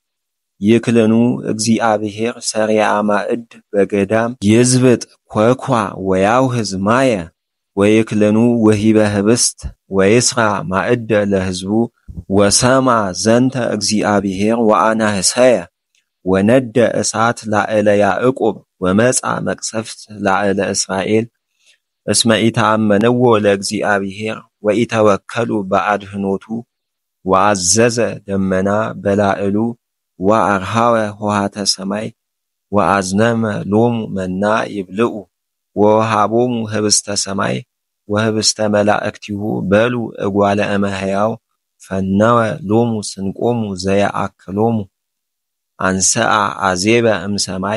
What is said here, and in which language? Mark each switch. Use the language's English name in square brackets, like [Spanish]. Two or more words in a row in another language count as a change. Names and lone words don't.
[Geez] ይክልኑ እግዚአብሔር ሰሪያ ማዕድ በገዳም ይዝብጥ ኮኳ ወያውህዝ ማየ ወይክልኑ ወሂበ ህብስት ወይስራ ማዕደ ለሕዝቡ ወሰማ ዘንተ እግዚአብሔር ወአናህሰየ ወነደ እሳት ላዕለ ያዕቆብ ወመጻ መቅሰፍት ላዕለ እስራኤል እስመ ኢተአመነዎ ለእግዚአብሔር ወኢተወከሉ በአድኅኖቱ ወአዘዘ ደመና በላዕሉ ወአርሃወ ኆኃተ ሰማይ ወአዝነመ ሎሙ መና ይብልዑ ወወሃቦሙ ህብስተ ሰማይ ወህብስተ መላእክቲሁ በሉ እጓለ እመሕያው ፈነወ ሎሙ ስንቆሙ ዘየአክሎሙ አንሰአ አዜበ እምሰማይ